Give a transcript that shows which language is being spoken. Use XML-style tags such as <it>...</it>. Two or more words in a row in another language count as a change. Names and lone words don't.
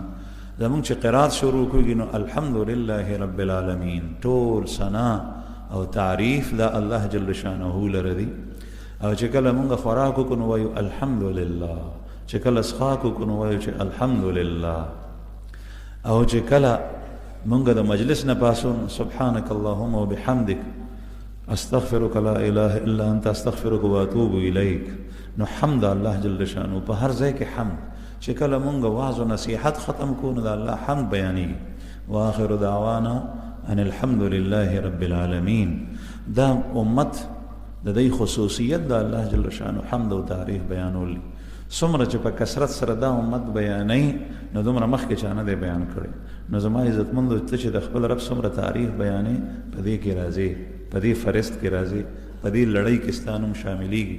<ps>زمونږ چې قرات شروع کېږي نو</ps> <ar>الحمدلله رب العالمین،</ar> <ps>ټول ثنا او تعریف دا</ps> <ar>الله جل شأنه</ar> <ps>لره دی. او چې کله مونږ خوراک وکړو نو وایو الحمدلله، چې کله څښاک وکړو نو وایو چې الحمدلله، او چې کله مونږ د مجلس نه پاسو</ps> <ar>سبحانک اللهم وبحمدک استغفرک لا اله الا انت استغفرک واتوب الیک.</ar> <ps>نو حمد</ps> <ar>الله جل شأنه</ar> <ps>په هر ځای کې حمد. چې کله مونږ واعظ او نصیحت ختم کړو نو د الله حمد بیانېږي.</ps> <ar>واخر دعوانا ان الحمد لله رب العالمین.</ar> <ps>دا امت د دې خصوصیت د</ps> <ar>الله جل شأنه</ar> <ps>حمد او تعریف بیانول. څومره چې په کثرت سره دا امت بیانوي نو دومره مخکې چا نه دی بیان کړی. نو زما عزتمندو ته چې د خپل رب څومره تعریف بیانوي، په دې کې راځي، په دې فرست کې راځي، په دې لړۍ کې ستا نوم شاملېږي.</ps>